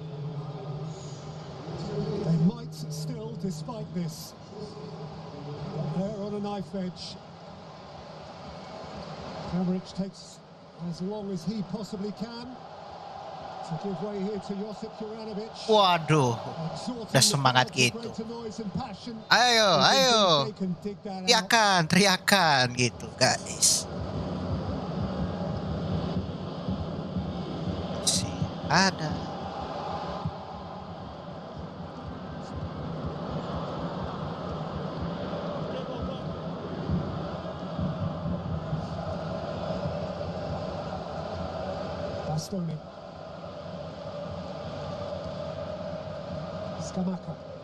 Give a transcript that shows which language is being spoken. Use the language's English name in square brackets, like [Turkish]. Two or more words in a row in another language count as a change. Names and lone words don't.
[English] They might still, despite this, they're on a knife edge. Kramaric takes as long as he possibly can to give way here to Josip Juranovic. [Indonesian] Waduh, [English] Exhorting [Indonesian] udah [English] the [Indonesian] semangat [English] crowd to [Indonesian] gitu. [English] greater noise and passion. [Indonesian] Ayo, [English] If indeed [Indonesian] ayo, [English] they can dig that out. [Indonesian] teriakan, teriakan gitu guys. Masih ada. Bastoni. Scamacca.